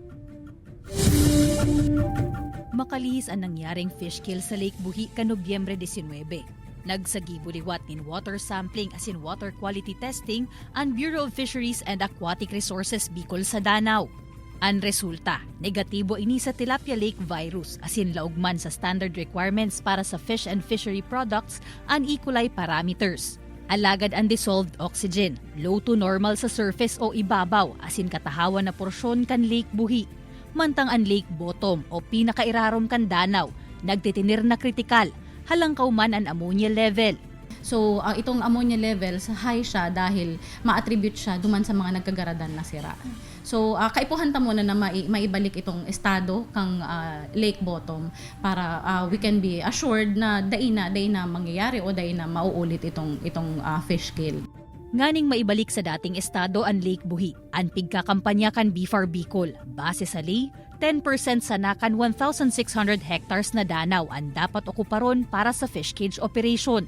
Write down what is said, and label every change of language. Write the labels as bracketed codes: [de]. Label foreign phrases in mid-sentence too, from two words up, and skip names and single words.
[bik] Makalihis ang nangyaring fish kill sa Lake Buhi ka Nobyembre 19. Nagsagibuliwat in [en] water sampling [bik] asin [en] water quality testing [bik] ang Bureau of Fisheries and Aquatic Resources Bicol sa Danau. Ang resulta, negatibo ini sa [en] tilapia lake virus [bik] asin laugman sa [en] standard requirements [bik] para sa [en] fish and fishery products and E. coli parameters. [bik] Alagad ang [en] dissolved oxygen, low to normal [bik] sa surface o ibabaw asin katahawan na porsyon kan Lake Buhi. Mantang ang [en] lake bottom [bik] o pinakairarom kan Danau, nagtitinir na kritikal, halangkaw man ang [en] ammonia level. [bik] So, itong [en] ammonia level, [bik] high siya dahil ma-attribute siya duman sa mga nagkagaradan na sira. So, kaipuhan ta muna na maibalik itong estado kang [en] lake bottom [bik] para [en] we can be assured [bik] na day na mangyayari o day na mauulit itong fish kill. Nganing maibalik sa dating estado ang Lake Buhi, ang pigkakampanya kan BFAR Bicol, base sa lay, 10% sanakan 1,600 hectares na danaw ang dapat okuparon para sa [en] fish cage operation.